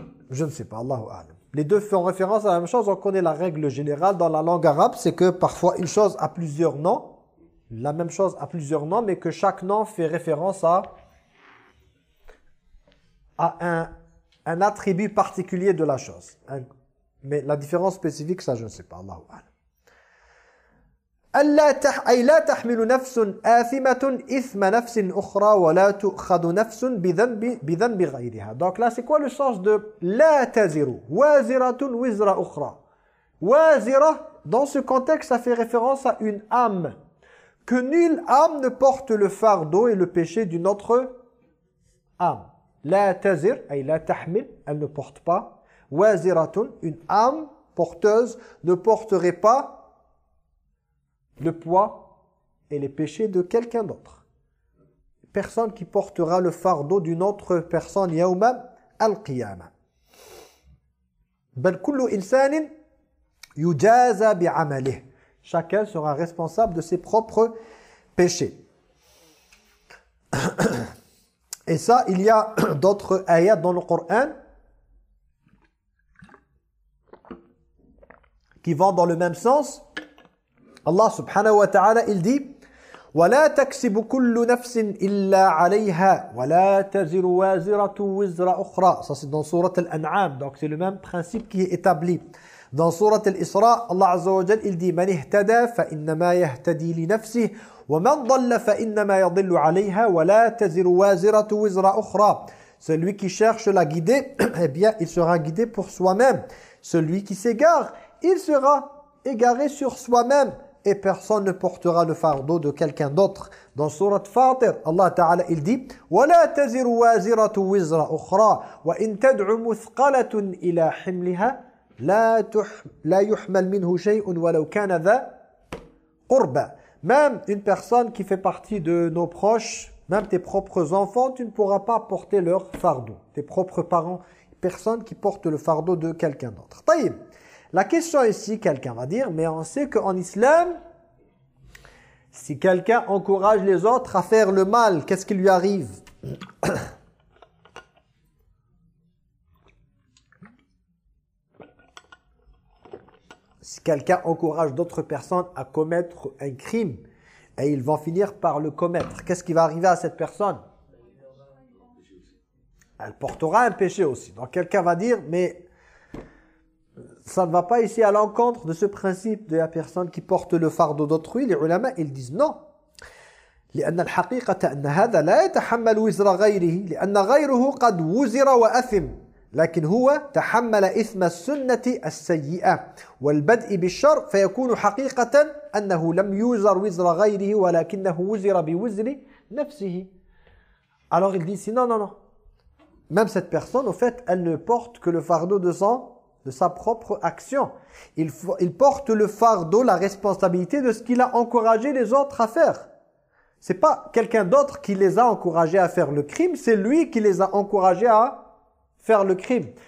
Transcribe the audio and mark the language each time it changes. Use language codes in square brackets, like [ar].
[fr] Je ne sais pas, Allahu a'lam. Les deux font référence à la même chose. On connaît la règle générale dans la langue arabe, c'est que parfois une chose a plusieurs noms, la même chose a plusieurs noms, mais que chaque nom fait référence à un attribut particulier de la chose. Mais la différence spécifique, ça, je ne sais pas, Allahu a'lam. [ar] أي لا تحمل نفس آثمة إثم نفس أخرى ولا تؤخذ نفس بذنب غيرها. [fr] Donc là, c'est quoi le sens de [ar] لا تزر وازرة وزر أخرى. [fr] وازرة, dans ce contexte, ça fait référence à une âme. Que nulle âme ne porte le fardeau et le péché d'une autre âme. [ar] لا تزر, أي لا تحمل, [fr] elle ne porte pas. وازرة, une âme porteuse, ne porterait pas le poids et les péchés de quelqu'un d'autre. Personne qui portera le fardeau d'une autre personne, yawma al-qiyama. [ar] Bal kullu insanin yujaza bi'amalihi. [fr] Chacun sera responsable de ses propres péchés. Et ça, il y a d'autres ayats dans le Coran qui vont dans le même sens. [ar] Allah subhanahu wa ta'ala, [fr] il dit [ar] وَلَا تَكْسِبُ كُلُّ نَفْسٍ إِلَّا عَلَيْهَا وَلَا تَزِرُ وَازِرَةُ وِزْرَ أُخْرَى. [fr] Ça c'est dans surat Al-An'am. Donc c'est le même principe qui est établi. Dans surat Al-Isra, Allah azza wa jal, il dit [ar] مَنْ اِهْتَدَى فَإِنَّمَا يَهْتَدِي لِنَفْسِهِ وَمَنْ ضَلَّ فَإِنَّمَا يَضِلُّ عَلَيْهَا وَلَا تَزِرُ وَازِرَةُ وِزْرَ أُخْرَى. [fr] Celui qui cherche la guider, eh bien il sera guidé pour soi-même. Celui qui s'égare, il sera égaré sur soi-même et personne ne portera le fardeau de quelqu'un d'autre. Dans surat Fatir, Allah Ta'ala, il dit [ar] وَلَا تَزِرُ وَازِرَةُ وِزْرَ أُخْرَى وَإِنْ تَدْعُ مُثْقَلَةٌ إِلَى حِمْلِهَا لَا يُحْمَلْ مِنْهُ شَيْءٌ وَلَوْ كَانَ ذَا قُرْبَى. [fr] Même une personne qui fait partie de nos proches, même tes propres enfants, tu ne pourras pas porter leur fardeau. Tes propres parents, personne qui porte le fardeau de quelqu'un d'autre. [ar] طيب. [fr] La question ici, quelqu'un va dire, mais on sait qu'en islam, si quelqu'un encourage les autres à faire le mal, qu'est-ce qui lui arrive? Si quelqu'un encourage d'autres personnes à commettre un crime, et ils vont finir par le commettre, qu'est-ce qui va arriver à cette personne? Elle portera un péché aussi. Donc quelqu'un va dire, mais ça ne va pas ici à l'encontre de ce principe de la personne qui porte le fardeau d'autrui. Les ulama, ils disent non. [ar] لأن الحقيقة أن هذا لا يتحمل وزر غيره لأن غيره قد وزر وأثم لكن هو تحمل إثم السنة السيئة والبدء بالشر فيكون حقيقة أنه لم يوزر وزر غيره ولكنه وزر بوزر نفسه. [fr] Alors ils disent non. Même cette personne, au fait, elle ne porte que le fardeau de sang de sa propre action. Il porte le fardeau, la responsabilité de ce qu'il a encouragé les autres à faire. C'est pas quelqu'un d'autre qui les a encouragés à faire le crime, c'est lui qui les a encouragés à faire le crime.